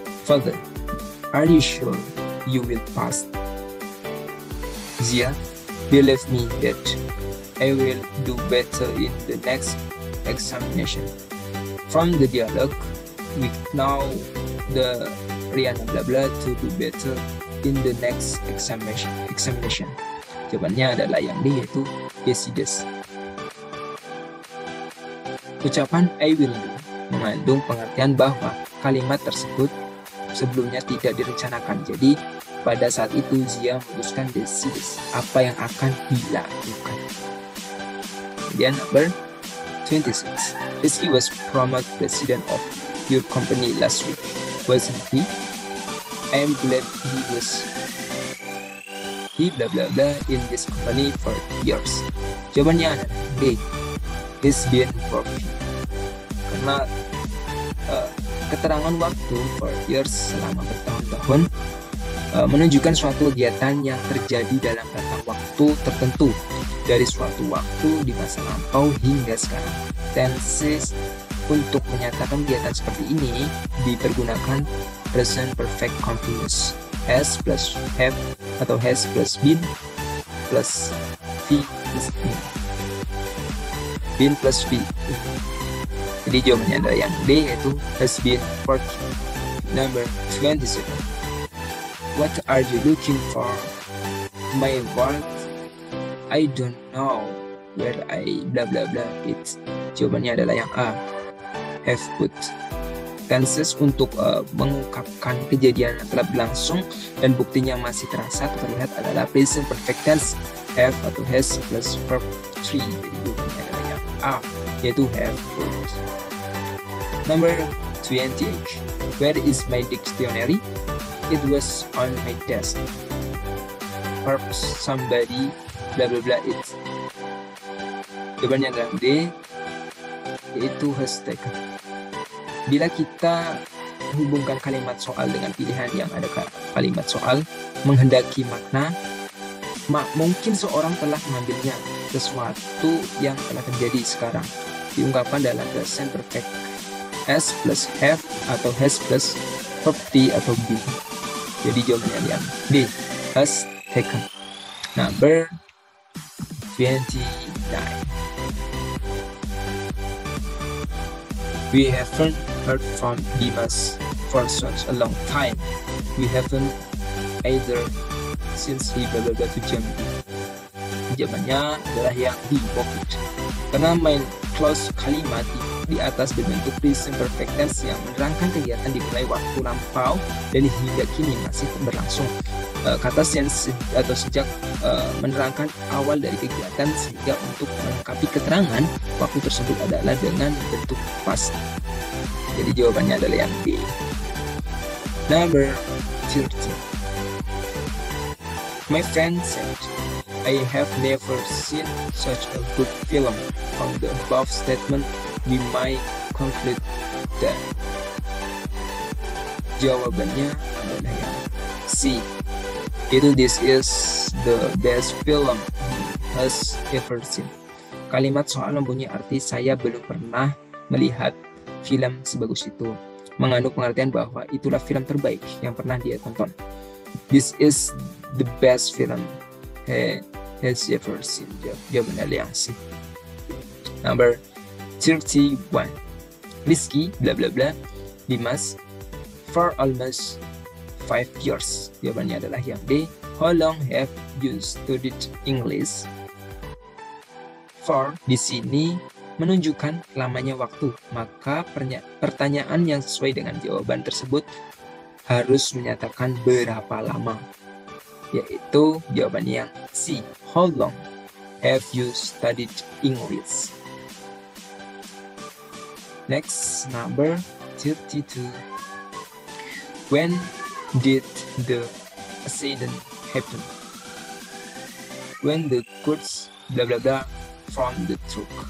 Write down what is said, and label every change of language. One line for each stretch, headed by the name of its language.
English: Father, are you sure you will pass? Zia, believe me that I will do better in the next examination. From the dialogue, we know the Rihanna blah blah to do better in the next examination.
Indonesian: Jawabannya adalah yang D, yaitu
English: yes he does.
Indonesian: Ucapan
English: I will do
Indonesian: mengandung pengertian bahwa kalimat tersebut sebelumnya tidak direncanakan. Jadi pada saat itu Zia memutuskan
English: decides
Indonesian: apa yang akan dilakukan. Kemudian
English: number 26. Rizky was promoted president of your company last week, wasn't he? I am glad he blah blah blah in this company for years.
Indonesian: Jawabannya adalah D.
English: He's been working.
Indonesian: Karena keterangan waktu
English: for years
Indonesian: selama bertahun-tahun menunjukkan suatu kegiatan yang terjadi dalam rentang waktu tertentu dari suatu waktu di masa lampau hingga sekarang. Tenses untuk menyatakan kegiatan seperti ini dipergunakan present perfect continuous has plus have atau has plus been plus v plus been. Been plus v. Jadi jawabannya adalah yang D, yaitu
English: has been working. Number 27. What are you looking for? My work? I don't know where I blah blah blah it.
Indonesian: Jawabannya adalah yang A,
English: have put.
Indonesian: Tenses untuk mengungkapkan kejadian yang telah berlangsung dan buktinya masih terasa atau terlihat adalah present perfect tense have atau has plus verb 3. Jadi jawabannya adalah yang A, yaitu
English: have put. Number 28. Where is my dictionary? It was on my desk. Verb somebody blah blah blah it.
Indonesian: Jawabannya adalah D, yaitu
English: has taken.
Indonesian: Bila kita hubungkan kalimat soal dengan pilihan yang ada kalimat soal menghendaki makna, mungkin seorang telah mengambilnya sesuatu yang telah terjadi sekarang diungkapkan dalam present perfect has plus have atau has plus verb T atau be. Jadi jawabannya yang D,
English: has taken. Number 29. We haven't heard from Dimas for such a long time. We haven't either since he blah blah blah to Jambi.
Indonesian: Jawabannya adalah yang D,
English: booked.
Indonesian: Karena main clause kalimat di atas berbentuk present perfect tense yang menerangkan kegiatan dimulai waktu lampau dan hingga kini masih berlangsung. Kata
English: since
Indonesian: atau sejak menerangkan awal dari kegiatan, sehingga untuk melengkapi keterangan waktu tersebut adalah dengan bentuk past. Jadi jawabannya adalah yang B.
English: Number 30. My friend said, I have never seen such a good film. From the above statement, we might conclude that.
Indonesian: Jawabannya adalah yang C. Itu
English: this is the best film he has ever seen.
Indonesian: Kalimat soal mempunyai arti saya belum pernah melihat film sebagus itu, mengandung pengertian bahwa itulah film terbaik yang pernah dia tonton.
English: This is the best film he has ever seen.
Indonesian: Jawabannya yang C.
English: Number 31. Rizky bla bla bla Dimas for almost 5 years.
Indonesian: Jawabannya adalah yang D.
English: How long have you studied English?
Indonesian: For di sini menunjukkan lamanya waktu, maka pertanyaan yang sesuai dengan jawaban tersebut harus menyatakan berapa lama, yaitu jawabannya yang C.
English: How long have you studied English? Next, number 32. When did the accident happen? When the goods bla bla bla from the truck.